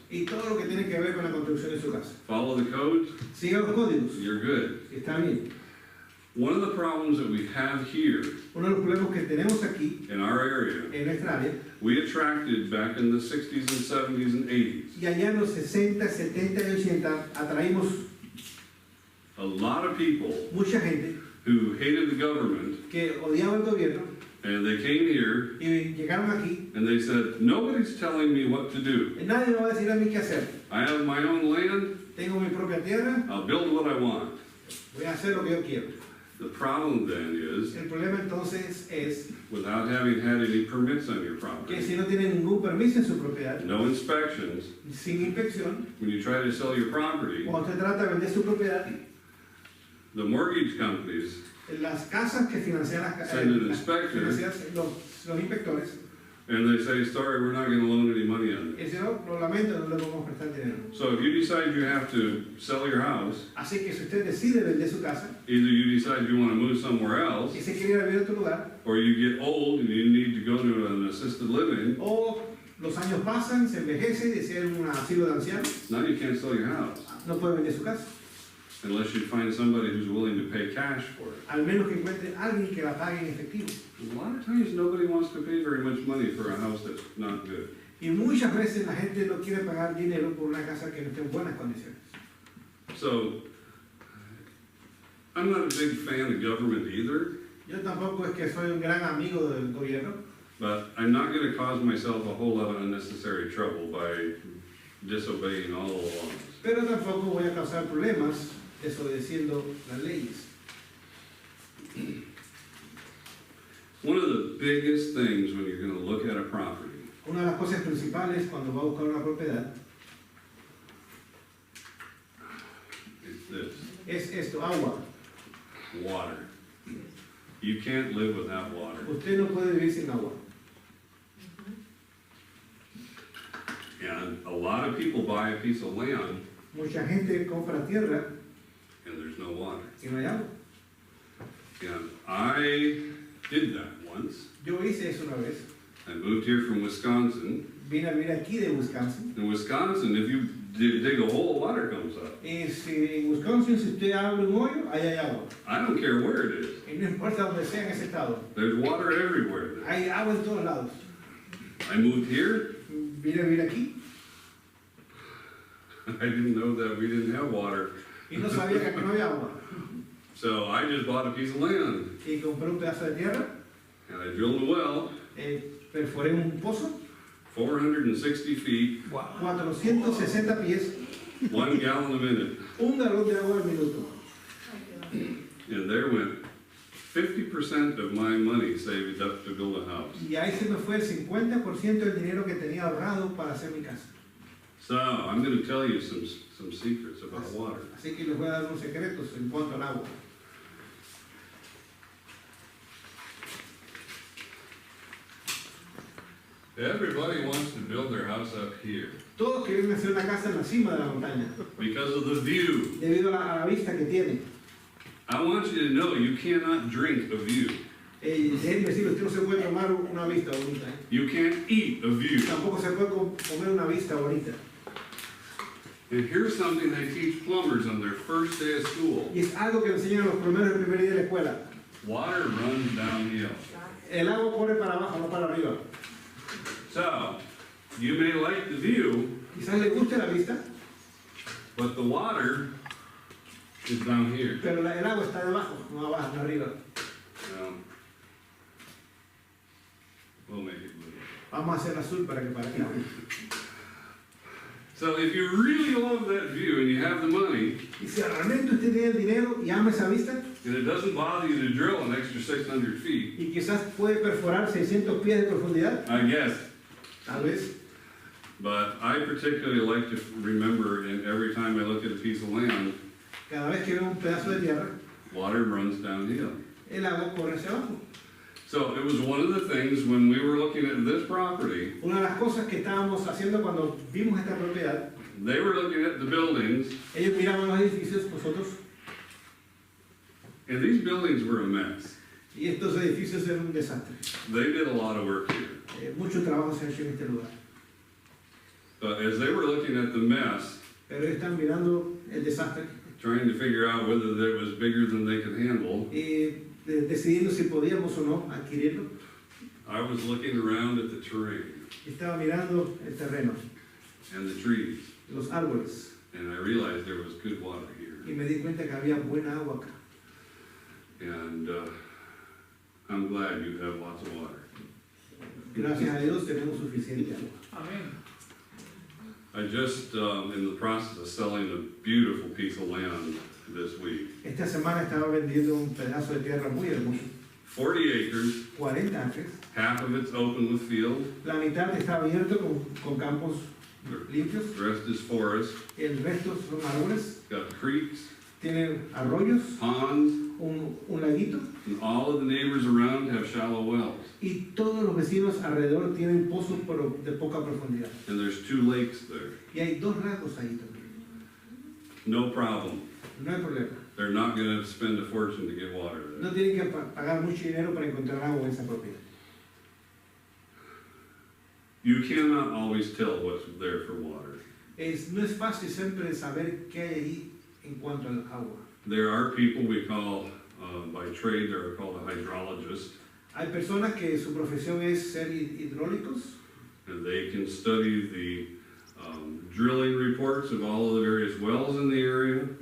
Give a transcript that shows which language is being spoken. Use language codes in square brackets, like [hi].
[es] y todo lo que tiene que ver con la construcción de su casa. [en] Follow the codes, [es] Siga los códigos, [en] you're good. [es] y está bien. [en] One of the problems that we have here [es] Uno de los problemas que tenemos aquí, [en] in our area, [es] en nuestra área, [en] we attracted back in the 60s and 70s and 80s [es] y allá en los 60, 70 y 80 atraímos [en] a lot of people [es] mucha gente [en] who hated the government, [es] que odiaba el gobierno [en] and they came here [es] y llegaron aquí. [en] and they said, nobody's telling me what to do. [es] Nadie me va a decir a mí qué hacer. [en] I have my own land, [es] Tengo mi propia tierra, [en] I'll build what I want. [es] voy a hacer lo que yo quiero. [en] The problem then is, [es] El problema entonces es [en] without having had any permits on your [es] que [en] property, [es] si no tienen ningún permiso en su propiedad, [en] no inspections, [es] sin inspección, [en] when you try to sell your property, [es] cuando usted trata de vender su propiedad, [en] the mortgage companies [es] las casas que financian [en] Send an inspector. [es] los inspectores, [en] and they say, sorry, we're not gonna loan any money on [es] y [en] it. [es] dicen, no, lo lamento, no le vamos a prestar dinero. [en] So if you decide you have to sell your house, [es] Así que si usted decide vender su casa [en] either you decide you wanna move somewhere else, [es] y se quiere ir a vivir a otro lugar, [en] or you get old and you need to go to an assisted living, [es] o los años pasan, se envejece y desea un asilo de ancianos, [en] now you can't sell your house [es] no puede vender su casa, [en] unless you find somebody who's willing to pay cash for it. [es] al menos que encuentre alguien que la pague en efectivo. [en] A lot of times nobody wants to pay very much money for a house that's not good. [es] Y muchas veces la gente no quiere pagar dinero por una casa que no esté en buenas condiciones. [en] So, I'm not a big fan of government either, [es] Yo tampoco es que soy un gran amigo del gobierno, [en] but I'm not gonna cause myself a whole lot of unnecessary trouble by disobeying all the laws. [es] pero tampoco voy a causar problemas desobedeciendo las leyes. [en] One of the biggest things when you're gonna look at a property [es] Una de las cosas principales cuando va a buscar una propiedad [en] is this, [es] es esto, agua. [en] water. You can't live without water. [es] Usted no puede vivir sin agua. [en] And a lot of people buy a piece of land [es] Mucha gente compra tierra [en] and there's no water. [es] y no hay agua. [en] And I did that once. [es] Yo hice eso una vez. [en] I moved here from Wisconsin. [es] Vine a vivir aquí de Wisconsin. [en] In Wisconsin, if you dig a hole, water comes up. [es] Y si en Wisconsin, si usted abre un hoyo, ahí hay agua. [en] I don't care where it is. [es] Y no importa donde sea en ese estado. [en] There's water everywhere. [es] Hay agua en todos lados. [en] I moved here. [es] Vine a vivir aquí [en] I didn't know that we didn't have water. [es] y no sabía que aquí no había agua. [en] So I just bought a piece of land [es] Y compré un pedazo de tierra, [en] and I drilled a well, [es] perforé un pozo, [en] 460 feet, [es] 460 pies, [en] 1 gallon a minute. [es] un galón de agua al minuto. [en] And there went 50% of my money saved up to build a house. [es] Y ahí se me fue el 50% del dinero que tenía ahorrado para hacer mi casa. [en] So I'm going to tell you some secrets about water. [es] Así que les voy a dar unos secretos en cuanto al agua. [en] Everybody wants to build their house up here [es] Todos quieren hacer una casa en la cima de la montaña, [en] because of the view. [es] debido a la vista que tiene. [en] I want you to know you cannot drink a view. [es] Déjenme decirle, usted no se puede tomar una vista bonita. [en] You can't eat a view. [es] Tampoco se puede comer una vista bonita. [en] And here's something they teach plumbers on their first day of school. [es] Y es algo que enseñan los primeros el primer día de la escuela. [en] Water runs downhill. [es] El agua corre para abajo, no para arriba. [en] So, you may like the view, [es] Quizás le guste la vista, [en] but the water is down here. [es] pero el agua está debajo, no abajo, no arriba. [en] We'll make it blue. [es] Vamos a hacer azul para que parezca. [en] So if you really love that view and you have the money, [es] Y si realmente usted tiene el dinero y ama esa vista, [en] and it doesn't bother you to drill an extra 600 feet, [es] y quizás puede perforar 600 pies de profundidad, [en] I guess. [es] tal vez. [en] But I particularly like to remember, and every time I look at a piece of land, [es] Cada vez que veo un pedazo de tierra, [en] water runs downhill. [es] el agua corre hacia abajo. [en] So it was one of the things when we were looking at this property, [es] Una de las cosas que estábamos haciendo cuando vimos esta propiedad, [en] they were looking at the buildings, [es] ellos miraban los edificios, nosotros, [en] and these buildings were a mess. [es] y estos edificios eran un desastre. [en] They did a lot of work here. [es] Mucho trabajo se ha hecho en este lugar. [en] But as they were looking at the mess, [es] Pero ellos están mirando el desastre [en] trying to figure out whether it was bigger than they could handle, [es] y decidiendo si podíamos o no adquirirlo. [en] I was looking around at the terrain [es] Estaba mirando el terreno, [en] and the trees, [es] los árboles, [en] and I realized there was good water here. [es] y me di cuenta que había buena agua acá. [en] And I'm glad you have lots of water. [es] Gracias a Dios tenemos suficiente agua. Amén. [en] I just, in the process of selling a beautiful piece of land this week. [es] Esta semana estaba vendiendo un pedazo de tierra muy hermoso, [en] 40 acres, [es] 40 acres. [en] half of it's open with field, [es] La mitad está abierto con campos limpios, [en] the rest is forest, [es] el resto son árboles, [en] got creeks, [es] tienen arroyos, [en] ponds, [es] un laguito, [en] and all of the neighbors around have shallow wells. [es] y todos los vecinos alrededor tienen pozos pero de poca profundidad. [en] And there's 2 lakes there. [es] Y hay 2 lagos ahí también. [en] No problem. [es] No hay problema. [en] They're not gonna spend a fortune to get water [es] No [en] there. [es] tienen que pagar mucho dinero para encontrar agua en esa propiedad. [en] You cannot always tell what's there for water. [es] No es fácil siempre saber qué hay ahí en cuanto al agua. [en] There are people we call, by trade, they're called a hydrologist, [es] Hay personas que su profesión es ser hidráulicos [en] and they can study the drilling reports of all of the various wells in the area.